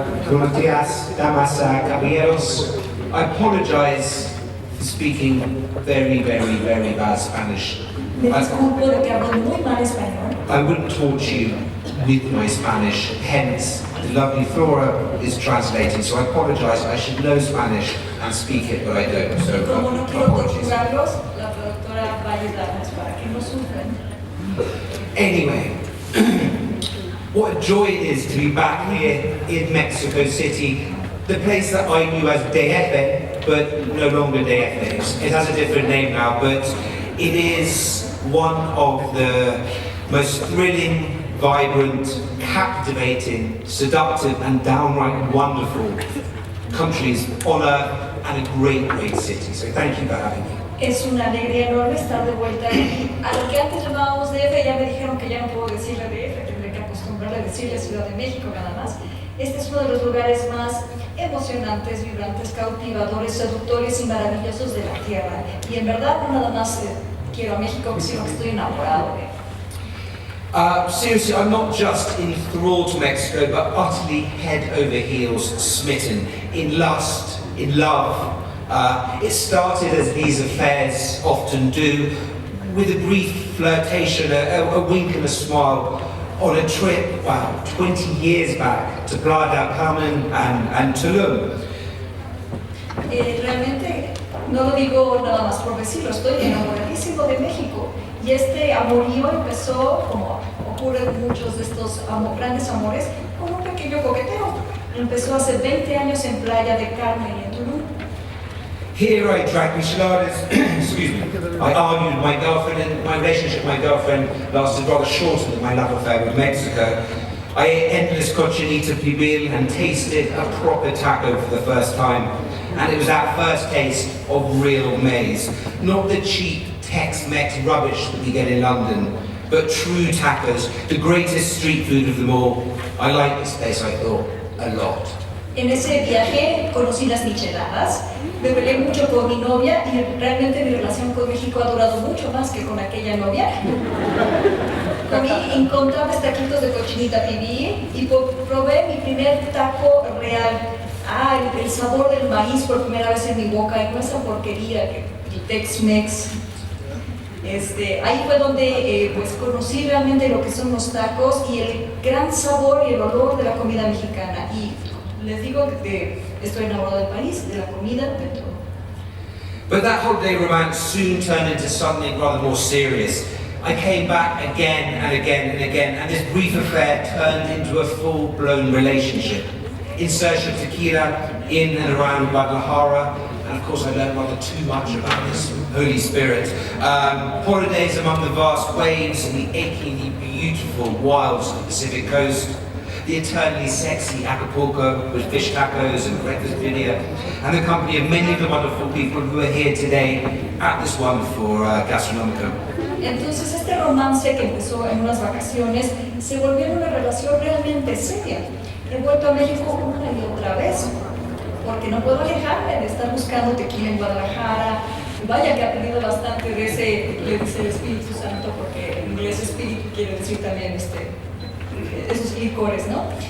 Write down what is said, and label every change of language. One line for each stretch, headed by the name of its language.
Spanish: Buenos días, damas, caballeros.
English: I apologize for speaking very, very, very bad Spanish.
Spanish: Me disculpo de que hablo muy mal español.
English: I wouldn't torture you with my Spanish, hence the lovely Foro is translating, so I apologize. I should know Spanish and speak it, but I don't, so
Spanish: Como no quiero
English: apologies.
Spanish: torturarlos, la traductora va a ayudarnos para que no sufran.
English: Anyway, what a joy it is to be back here in Mexico City, the place that I knew as DF, but no longer DF. It has a different name now, but it is one of the most thrilling, vibrant, captivating, seductive and downright wonderful countries on earth and a great, great city. So thank you for having me.
Spanish: Es una alegría enorme estar de vuelta aquí. A lo que antes llamábamos DF, ya me dijeron que ya no puedo decirle DF, tendré que acostumbrarle a decirle Ciudad de México nada más. Este es uno de los lugares más emocionantes, vibrantes, cautivadores, seductores y maravillosos de la tierra. Y en verdad no nada más quiero a México, sino que estoy enamorado de él.
English: Seriously, I'm not just enthralled to Mexico, but utterly head over heels smitten, in lust, in love. It started as these affairs often do, with a brief flirtation, a wink and a smile, on a trip, wow, 20 years back, to Playa del Carmen and Tulum.
Spanish: Realmente no lo digo nada más por decirlo, estoy enamoradísimo de México. Y este amorío empezó, como ocurre en muchos de estos grandes amores, con un pequeño coqueteo. Empezó hace 20 años en Playa del Carmen y en Tulum.
English: Here I drank micheladas, excuse me, I argued with my girlfriend, and my relationship with my girlfriend lasted rather shorter than my love affair with Mexico. I ate endless cochinita pibil and tasted a proper taco for the first time. And it was that first taste of real maize. Not the cheap Tex-Mex rubbish that we get in London, but true tacos, the greatest street food of them all. I like this place, I thought, a lot.
Spanish: En ese viaje conocí las micheladas, me peleé mucho con mi novia y realmente mi relación con México ha durado mucho más que con aquella novia. Comí incontables taquitos de cochinita pibil y probé mi primer taco real. El sabor del maíz por primera vez en mi boca y no esa porquería que el Tex-Mex. Ahí fue donde pues conocí realmente lo que son los tacos y el gran sabor y el olor de la comida mexicana. Y les digo que estoy enamorado del país, de la comida, de todo.
English: But that holiday romance soon turned into something rather more serious. I came back again and again and again, and this brief affair turned into a full-blown relationship. In search of tequila, in and around Guadalajara, and of course I learned rather too much about this Holy Spirit. Holidays among the vast waves and the achingly beautiful wilds of the Pacific coast. The eternally sexy Acapulco with fish tacos and breakfast birria, and the company of many of the wonderful people who are here today at this wonderful Gastronomía.
Spanish: Entonces este romance que empezó en unas vacaciones se volvió en una relación realmente seria. He vuelto a México una y otra vez, porque no puedo alejarme de estar buscando tequila en Guadalajara. Vaya que he aprendido bastante de ese, le dice el Espíritu Santo, porque en inglés espíritu quiere decir también esos licores, ¿no?